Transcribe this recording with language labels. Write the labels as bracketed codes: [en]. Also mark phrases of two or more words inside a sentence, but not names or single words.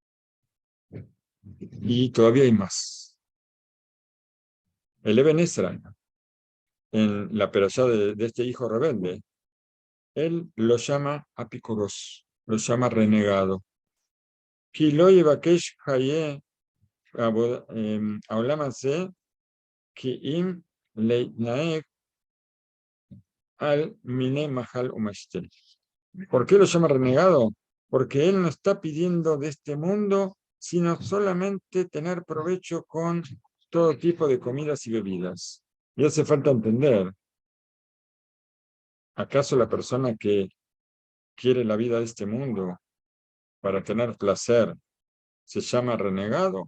[es] Y todavía hay más. El Eben Ezra, en la perashá de este hijo rebelde, él lo llama apicoros, lo llama renegado. [he] כי לא יבקש חיי העולם הזה כי אם להתנהג על מיני מאכל ומשתה. [es] ¿Por qué lo llama renegado? Porque él no está pidiendo de este mundo, sino solamente tener provecho con todo tipo de comidas y bebidas. Y hace falta entender, ¿acaso la persona que quiere la vida de este mundo para tener placer se llama renegado?